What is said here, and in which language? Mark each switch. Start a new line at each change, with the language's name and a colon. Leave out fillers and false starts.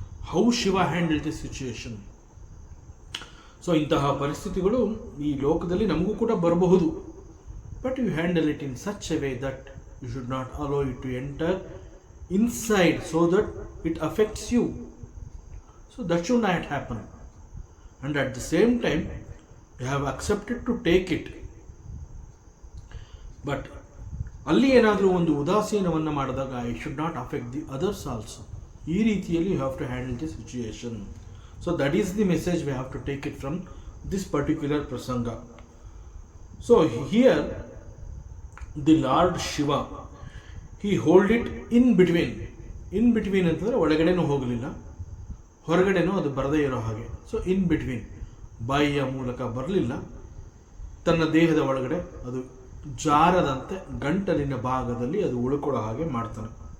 English: How Shiva handle the situation.
Kannada: So ಇಂತಹ ಪರಿಸ್ಥಿತಿಗಳು ಈ ಲೋಕದಲ್ಲಿ ನಮಗೂ ಕೂಡ ಬರಬಹುದು.
English: But you handle it in such a way that you should not allow it to enter inside so that it affects you. So that should not happen. And at the same time you have accepted to take it. But
Kannada: ಅಲ್ಲಿ ಏನಾದರೂ ಒಂದು ಉದಾಸೀನವನ್ನು ಮಾಡಿದಾಗ
English: it should not affect the others also.
Kannada: ಈ ರೀತಿಯಲ್ಲಿ
English: you have to handle the situation. So that is the message we have to take it from this particular prasanga. So here the Lord Shiva, he hold it in between.
Kannada: In between ಅಂತಂದರೆ ಒಳಗಡೆನೂ ಹೋಗಲಿಲ್ಲ, ಹೊರಗಡೆನೂ ಅದು ಬರದೇ ಇರೋ ಹಾಗೆ. So in between, ಬಾಯಿಯ ಮೂಲಕ ಬರಲಿಲ್ಲ, ತನ್ನ ದೇಹದ ಒಳಗಡೆ ಅದು ಜಾರದಂತೆ ಗಂಟಲಿನ ಭಾಗದಲ್ಲಿ ಅದು ಉಳ್ಕೊಳ್ಳೋ ಹಾಗೆ ಮಾಡ್ತಾನೆ.